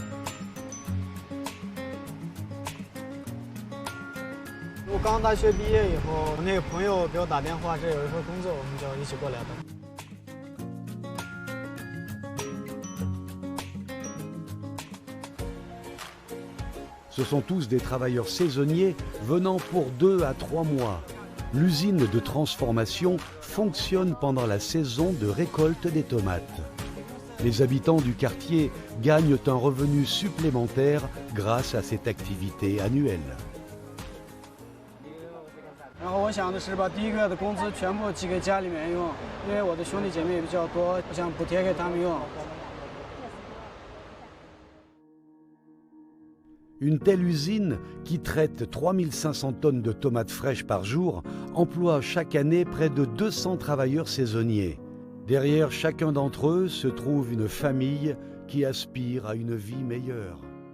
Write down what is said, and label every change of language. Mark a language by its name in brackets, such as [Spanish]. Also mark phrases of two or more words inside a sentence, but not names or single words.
[Chinese] 我刚大学毕业以后，那个朋友给我打电话，这有一份工作，我们就一起过来的。 [French] Ce sont tous des travailleurs saisonniers venant pour 2 à 3 mois. L'usine de transformation fonctionne pendant la saison de récolte des tomates. Les habitants du quartier gagnent un revenu supplémentaire grâce à cette activité annuelle. [Chinese] 然后我想的是把第一个月的工资全部寄给家里面用，因为我的兄弟姐妹也比较多，我想补贴给他们用。 [French] Une telle usine, qui traite 3500 tonnes de tomates fraîches par jour, emploie chaque année près de 200 travailleurs saisonniers. Derrière chacun d'entre eux se trouve une famille qui aspire à une vie meilleure.